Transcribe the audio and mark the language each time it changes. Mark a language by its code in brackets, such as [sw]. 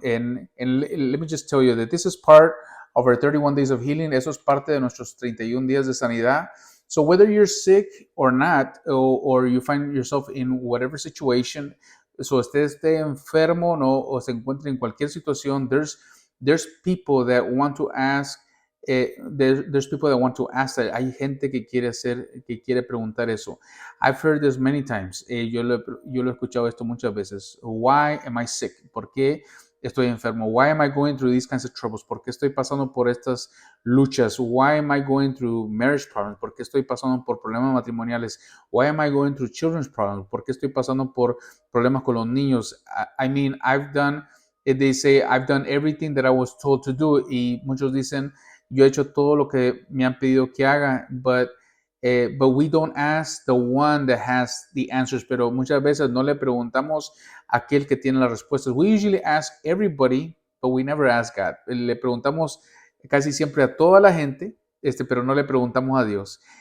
[en] And let me just tell you that this is part of our 31 days of healing. [es] Eso es parte de nuestros 31 días de sanidad. [en] So whether you're sick or not, or you find yourself in whatever situation, so [es] usted esté enfermo, ¿no? O se encuentre en cualquier situación, [en] there's people that want to ask. There's people that want to ask that. [es] Hay gente que quiere preguntar eso. [en] I've heard this many times. [es] Yo lo he escuchado esto muchas veces. [en] Why am I sick? [es] ¿Por qué estoy enfermo? [en] Why am I going through these kinds of troubles? [es] ¿Por qué estoy pasando por estas luchas? [en] Why am I going through marriage problems? [es] ¿Por qué estoy pasando por problemas matrimoniales? [en] Why am I going through children's problems? [es] ¿Por qué estoy pasando por problemas con los niños? [en] I mean, they say, I've done everything that I was told to do. [es] Y muchos dicen, yo he hecho todo lo que me han pedido que haga, [en] but we don't ask the one that has the answers. [es] Pero muchas veces no le preguntamos a aquel que tiene las respuestas. [en] We usually ask everybody, but we never ask God. [es] Le preguntamos casi siempre a toda la gente, pero no le preguntamos a Dios.